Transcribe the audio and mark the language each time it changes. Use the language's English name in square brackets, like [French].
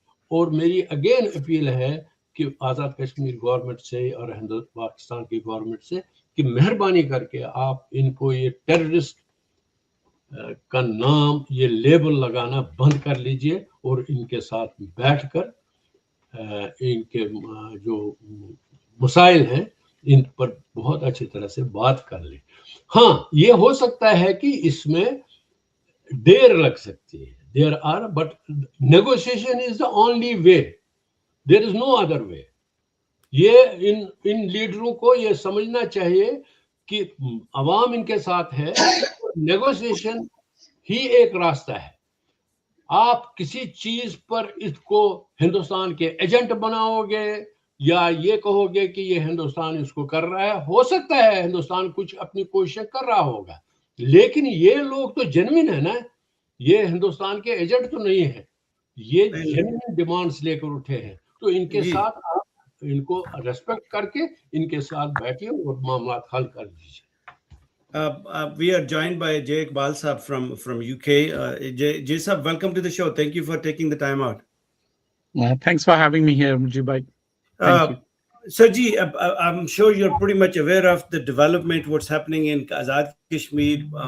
[Urdu] اور marry again appeal ہے کہ آزاد کشمیر گورنمنٹ سے اور پاکستان کی گورنمنٹ سے کہ مہربانی کر کے آپ ان کو یہ ٹیررسٹ کا نام, یہ لیبل لگانا بند کر لیجئے اور ان کے ساتھ بیٹھ کر ان کے جو مسائل ہیں ان پر بہت اچھی طرح سے بات کر لیں. ہاں یہ ہو سکتا ہے کہ اس میں دیر لگ سکتی ہے, [English] there are, but negotiation is the only way, there is no other way. [Urdu] یہ ان لیڈروں کو یہ سمجھنا چاہیے کہ عوام ان کے ساتھ ہے, نیگوسیشن ہی ایک راستہ ہے. آپ کسی چیز پر اس کو ہندوستان کے ایجنٹ بناؤ گے یا یہ کہو گے کہ یہ ہندوستان اس کو کر رہا ہے, ہو سکتا ہے ہندوستان کچھ اپنی کوشش کر رہا ہوگا, لیکن یہ لوگ تو جنوین ہے نا, یہ ہندوستان کے ایجنٹ تو نہیں ہے, یہ جنوین ڈیمانڈز لے کر اٹھے ہیں. تو ان کے ساتھ آپ ان کو ریسپیکٹ کر کے ان کے ساتھ بیٹھیے اور معاملات حل کر دیجیے. [English] We are joined by Jay Iqbal Saab from UK. Jay Saab, welcome to the show. Thank you for taking the time out. Thanks for having me here, Mujib bhai. Thank you. Sir ji, I'm sure you're pretty much aware of the development, what's happening in Azad Kashmir.